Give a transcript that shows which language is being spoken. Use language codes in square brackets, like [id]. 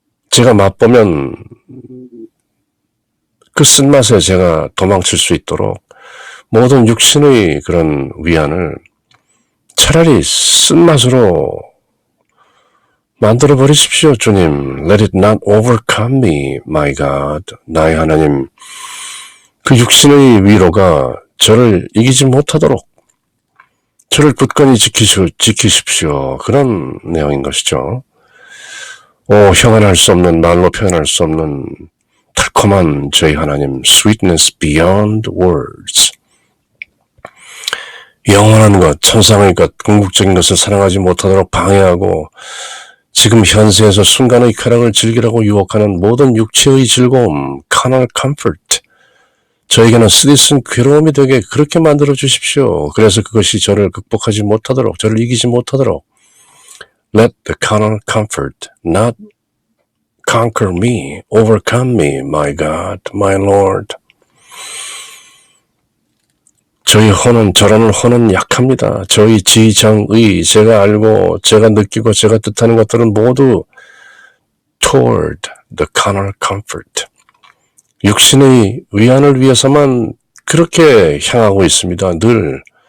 [ko] 제가 맛보면 그 쓴맛에 제가 도망칠 수 있도록 모든 육신의 그런 위안을 차라리 쓴맛으로 만들어 버리십시오, 주님. [en] Let it not overcome me, my God. [ko] 나의 하나님, 그 육신의 위로가 저를 이기지 못하도록 저를 굳건히 지키십시오. 그런 내용인 것이죠. 형언할 수 없는, 말로 표현할 수 없는 달콤한 저희 하나님, [en] sweetness beyond words. [ko] 영원한 것, 천상의 것, 궁극적인 것을 사랑하지 못하도록 방해하고 지금 현세에서 순간의 쾌락을 즐기라고 유혹하는 모든 육체의 즐거움, carnal comfort, 저에게는 쓰디쓴 괴로움이 되게 그렇게 만들어 주십시오. 그래서 그것이 저를 극복하지 못하도록, 저를 이기지 못하도록 [en] let the carnal comfort not conquer me, overcome me, my God, my Lord. [ko] 저희 혼은, 저라는 혼은 약합니다. 저희 지정의, 제가 알고, 제가 느끼고, 제가 뜻하는 것들은 모두 [en] toward the carnal comfort, [ko] 육신의 위안을 위해서만 그렇게 향하고 있습니다. 늘.